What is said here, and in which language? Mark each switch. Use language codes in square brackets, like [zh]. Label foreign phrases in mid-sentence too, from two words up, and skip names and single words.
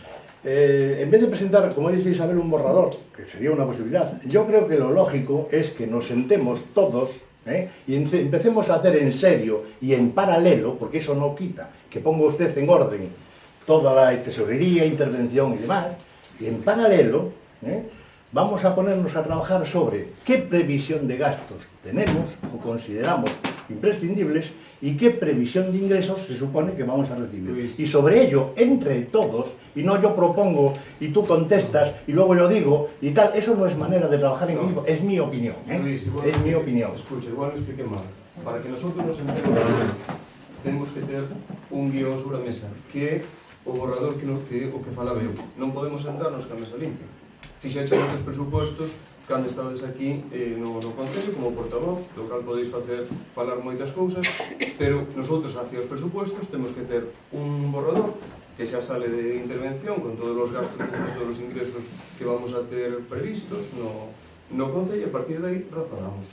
[es] En vez de presentar, como dice Isabel, un borrador, que sería una posibilidad, yo creo que lo lógico es que nos sentemos todos y empecemos a hacer en serio y en paralelo, porque eso no quita que ponga usted en orden toda la tesorería, intervención y demás, y en paralelo vamos a ponernos a trabajar sobre qué previsión de gastos tenemos o consideramos imprescindibles y qué previsión de ingresos se supone que vamos a recibir. Luis. Y sobre ello, entre todos, y no yo propongo y tú contestas y luego yo digo y tal, eso no es manera de trabajar en equipo, es mi opinión, Luis, igual es mi opinión. Escucha, igual lo expliqué mal. Para que nosotros nos sentemos todos, tenemos que [gl] ter un guión sobre a mesa, que é o borrador que o que falaba eu. Non podemos sentarnos ca mesa limpia. Fixaxe moitos presupostos cando estades aquí no Concello como portavoz, do cal podéis falar moitas cousas, pero nosotros hacia os presupostos temos que ter un borrador que xa sale de intervención con todos os gastos, con todos os ingresos que vamos a ter previstos no Concello, e a partir de aí razonamos.